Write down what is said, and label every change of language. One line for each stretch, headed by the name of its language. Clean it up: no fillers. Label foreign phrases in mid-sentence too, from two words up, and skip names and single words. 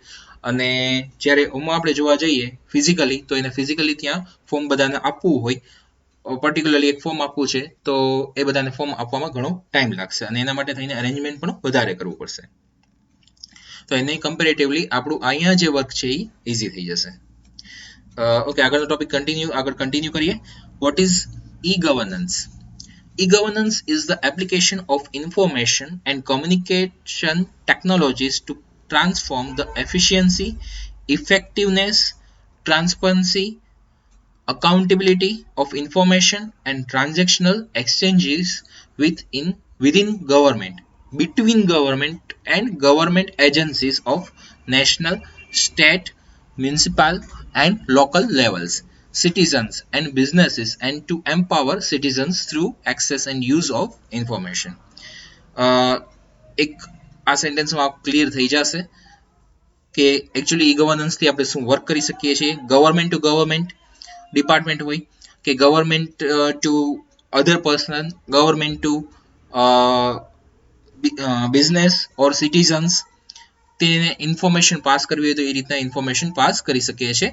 Gujarati: અને જ્યારે ઓમાં આપણે જોવા જઈએ ફિઝિકલી, તો એને ફિઝિકલી ત્યાં ફોર્મ બધાને આપવું હોય, પર્ટિક્યુલરલી એક ફોર્મ આપવું છે, તો એ બધાને ફોર્મ આપવામાં ઘણો ટાઈમ લાગશે અને એના માટે થઈને અરેન્જમેન્ટ પણ વધારે કરવું પડશે. તો એને કમ્પેરેટિવલી આપણું અહીંયા જે વર્ક છે એ ઇઝી થઈ જશે. ઓકે, આગળનો ટોપિક આગળ કન્ટિન્યુ કરીએ.
English: What is e-governance? E-governance is the application of information and communication technologies to transform the efficiency, effectiveness, transparency, accountability of information and transactional exchanges within government, between government and government agencies of national, state, municipal and local levels, citizens and businesses, and to empower citizens through access and use of information.
Gujarati: એક આ સેન્ટેન્સમાં ક્લિયર થઈ જશે કે એકચ્યુઅલી ઈ ગવર્નન્સથી આપણે શું વર્ક કરી શકીએ છીએ.
English: government to government department
Gujarati: હોય કે
English: government to other person, government to business or citizens,
Gujarati: તેને
English: information pass
Gujarati: કરવી હોય તો એ રીતના
English: information pass
Gujarati: કરી શકીએ છીએ.